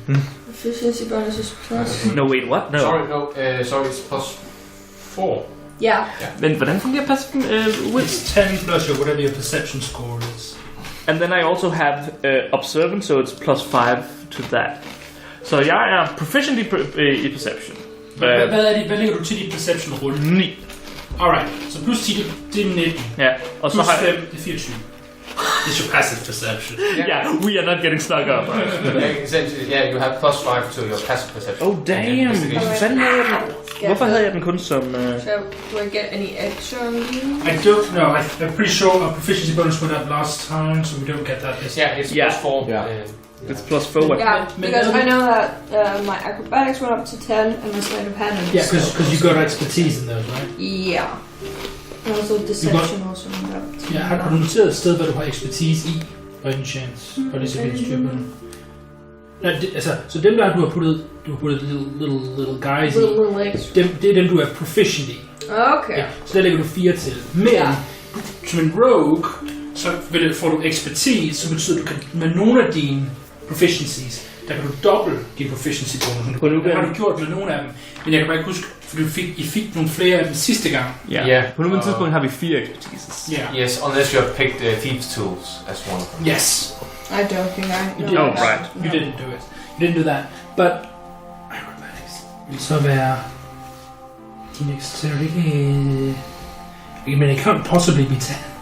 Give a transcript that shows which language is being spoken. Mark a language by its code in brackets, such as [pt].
[en] Proficiency bonus is plus... No, wait, what? No. Sorry, it's plus 4. Yeah. [da] Men hvordan fungerer passive [en] It's 10 plus your whatever your perception score is. And then I also have observant, so it's plus 5 to that. [da] Så jeg er proficient i perception. Hvad lægger du til dit perception rulle? 9. Alright, så plus 10, det er 19. Ja, og så plus har 5, det er 24. [en] It's your passive perception. Yeah, we are not getting stuck up. Essentially, yeah, you have plus 5 to your passive perception. Oh damn! [da] Hvorfor havde jeg den kun som... [en] Do I get any extra on you? I don't know, I'm pretty sure our proficiency bonus went up last time, so we don't get that this time. Yeah, it's plus 4. Yeah. It's plus 4. Yeah, because I know that my acrobatics went up to 10 and my sleight of hand. Yeah, because you got expertise in those, right? Yeah. And also deception also went up. [da] Ja, har du noteret et sted, hvor du har ekspertise i? [en] By any chance? [da] For lige så vidt styr på den. Nej, så dem der du har puttet [en] little guys [da] i, det er dem du er proficient i. [en] Okay. [da] Ja, så der lægger du 4 til. Men, som en rogue, så får du ekspertise, så betyder du kan med nogle af dine proficiencies, der kan du doble din proficiency bonus. Det har du gjort med nogle af dem. Men jeg kan bare ikke huske, for I fik nogle flere af dem sidste gang. [en] Yeah. [da] På nuværende tidspunkt har vi 4 expertises. [en] Yeah. Yes, unless you have picked Thieves' Tools as one of them. Yes. I don't think I... You did. Oh, right. You didn't do it. You didn't do that. But... [da] Acrobatics vil så være... Din dexterity... [en] Men it can't possibly be 10.